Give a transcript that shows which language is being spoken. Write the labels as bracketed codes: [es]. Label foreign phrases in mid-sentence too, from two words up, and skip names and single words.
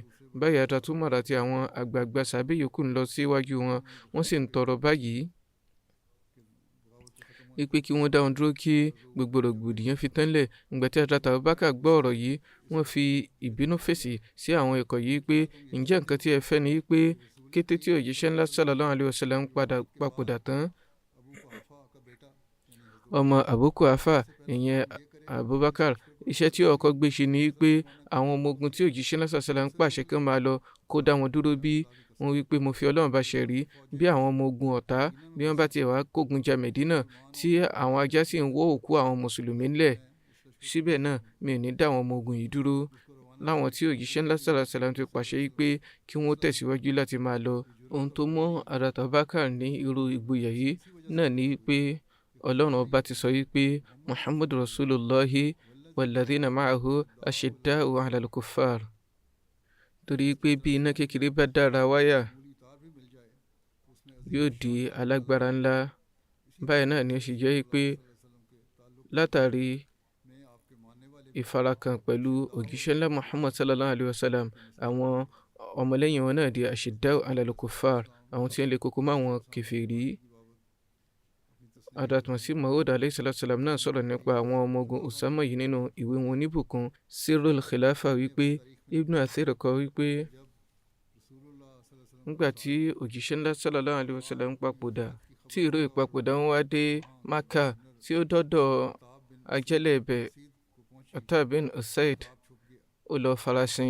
[yo] Báyìí Hazrat Umar àti àwọn àgbààgbà sàbẹ̀ yòókù ń lọ síwájú wọn. Wọ́n sì ń tọrọ báyìí wípé kí wọ́n dá wọn dúró kí gbogbo rògbòdìyàn fi tán lẹ̀. Ìgbà tí Hazrat Abubakar gbọ́ ọ̀rọ̀ yìí, wọ́n fi ìbínú fèsì sí àwọn ikọ̀ yìí pé ǹjẹ́ nǹkan tí ẹ fẹ́ ni wípé kété tí òjíṣẹ́ ńlá [ar] صلى الله عليه وسلم [yo] papòdà tán, ọmọ Abu Quhafa, ìyẹn Abubakar, iṣẹ́ tí ọkọ̀ gbé ṣe ni wípé àwọn ọmọ ogun tí òjíṣẹ́ ńlá [ar] صلى الله عليه وسلم [yo] pàṣẹ kí wọ́n máa lọ kó dá wọn dúró. Bí wọ́n wí pé mo fi Ọlọ́run bá ṣe rí, bí àwọn ọmọ ogun ọ̀tá bí wọ́n bá ti wá kógun ja Medina tí àwọn ajá sì ń wọ́ òkú àwọn mùsùlùmí ńlẹ̀, síbẹ̀ náà mi ò ní dá àwọn ọmọ ogun yìí dúró. Láwọn tí òjíṣẹ́ ńlá [ar] صلى الله عليه وسلم [yo] ti pàṣẹ yìí pé kí wọ́n tẹ̀síwájú láti máa lọ. Ohun tó mú Hazrat Abubakar ní irú ìgboyà yìí náà ni pé Ọlọ́run ọba ti sọ wípé [ar] محمد رسول الله والذين معه أشداء على الكفار. [yo] Torí pé bí iná kékeré bá dára wáyà, yóò di alágbára ńlá. Báyìí náà ni ó sì jẹ́ pé látàrí ìfarakàn pẹ̀lú òjíṣẹ́ ńlá Muhammad [ar] صلى الله عليه وسلم, [yo] àwọn ọmọlẹ́yìn wọn náà di [ar] أشداء على الكفار, [yo] àwọn tí wọ́n lè kókó mọ́ àwọn kèfèrí. Hadrat Masih Maud [ar] عليه الصلاة والسلام [yo] náà sọ̀rọ̀ nípa àwọn ọmọ ogun Usama yìí nínú ìwé wọn oníbùkún Sirrul Khilafa wípé Ibn Athir kọ wípé nígbà tí òjíṣẹ́ ńlá [ar] صلى الله عليه وسلم [yo] papòdà tí ìró ìpapòdà wọn wá dé Maka tí ó dọ́dọ̀ ajẹ́lẹ̀ ibẹ̀ Atta bin Usaid ó lọ farasin.